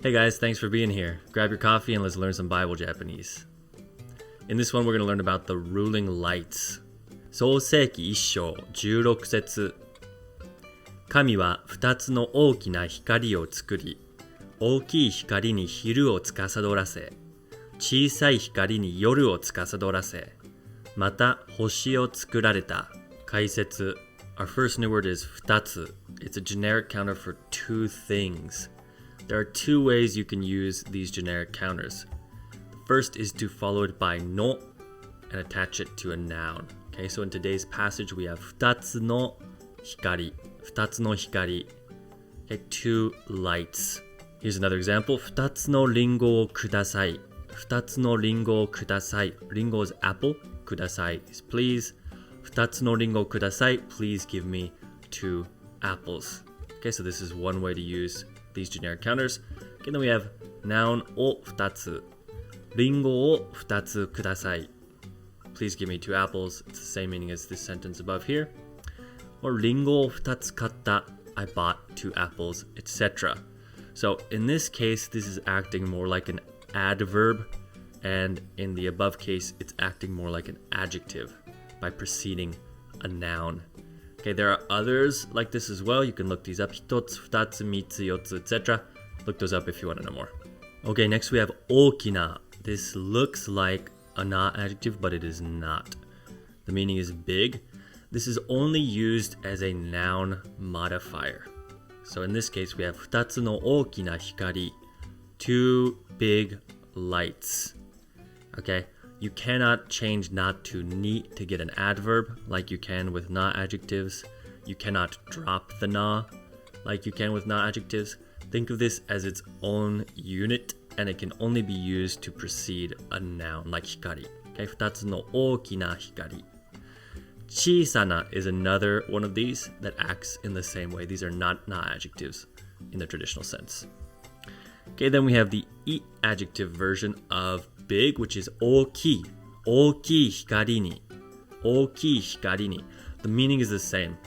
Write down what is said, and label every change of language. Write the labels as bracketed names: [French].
[English] Hey guys, thanks for being here. Grab your coffee and let's learn some Bible Japanese. In this one, we're going to learn about the ruling lights. [Japanese] 創世記1章16節。神は2つの大きな光を作り、大きい光に昼を司らせ、小さい光に夜を司らせ、また星を作られた。解説。 [English] Our first new word is 2つ. It's a generic counter for two things. There are two ways you can use these generic counters. The first is to follow it by no and attach it to a noun. Okay, so in today's passage we have [Japanese] 2つの光. 2つの光. [English] Okay, two lights. Here's another example. [Japanese] 2つのリンゴをください.2つのリンゴをください. [English] リンゴ is apple. ください is please. [Japanese] 2つのリンゴをください. [English] Please give me 2 apples. Okay, so this is one way to use these generic counters. Okay, then we have noun を2つ. [Japanese] リンゴを2つください. [English] Please give me 2 apples. It's the same meaning as this sentence above here. [Japanese] Or リンゴを2つ買った. [English] I bought 2 apples, etc. So in this case, this is acting more like an adverb, and in the above case, it's acting more like an adjective by preceding a noun. Okay, there are others like this as well. You can look these up. [Japanese] 1つ、2つ、3つ、4つ, etc. [English] Look those up if you want to know more. Okay, next we have 大きな. This looks like a not adjective, but it is not. The meaning is big. This is only used as a noun modifier. So in this case, we have [Japanese] 2つの大きな光. [English] 2 big lights. Okay, you cannot change not to ni to get an adverb like you can with not adjectives. You cannot drop the na like you can with not adjectives. Think of this as its own unit, and it can only be used to precede a noun like hikari. [Japanese] Okay, 2つの大きな光. [English] 小さな is another one of these that acts in the same way. These are not adjectives in the traditional sense. Okay, then we have the i adjective version of big, which is 大きい. [Japanese] 大きい光に.大きい光に. [English] The meaning is the same.